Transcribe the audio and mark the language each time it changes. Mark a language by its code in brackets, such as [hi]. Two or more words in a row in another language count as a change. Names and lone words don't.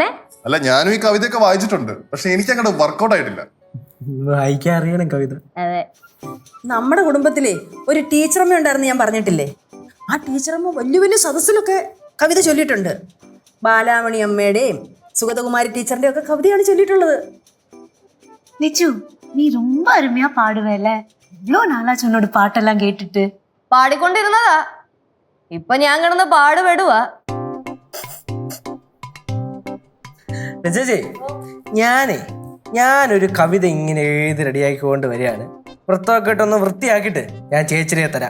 [ml] അല്ല, ഞാനും ഈ കവിതയൊക്കെ വായിച്ചിട്ടുണ്ട്, പക്ഷെ എനിക്ക് അങ്ങോട്ട് വർക്കൗട്ട് ആയിട്ടില്ല. വായിക്കാൻ അറിയണം കവിത. അതെ, നമ്മുടെ കുടുംബത്തിലെ ഒരു ടീച്ചറമ്മ ഉണ്ടായിരുന്നു, ഞാൻ പറഞ്ഞിട്ടില്ലേ? ആ ടീച്ചറമ്മ വലിയ വലിയ സദസ്സിലൊക്കെ കവിത ചൊല്ലിയിട്ടുണ്ട്. ബാലാമണി അമ്മയുടെയും സുഗതകുമാരി ടീച്ചറിന്റെയും ഒക്കെ കവിതയാണ് ചൊല്ലിയിട്ടുള്ളത്. [ta] நிச்சு நீ ரொம்ப அருமையா பாடுவேல. இவ்வளோ நாளா சொன்னோட பாட்டெல்லாம் கேட்டுட்டு [ml] പാടിക്കൊണ്ടിരുന്നതാ, ഇപ്പൊ ഞാൻ കിടന്ന് പാടുപെടുവാ. ചേച്ചി, ഞാനൊരു കവിത ഇങ്ങനെ എഴുതി റെഡിയാക്കിക്കൊണ്ട് വരികയാണ്. വൃത്തമൊക്കെ ഇട്ടൊന്ന് വൃത്തിയാക്കിയിട്ട് ഞാൻ ചേച്ചിയെ തരാം.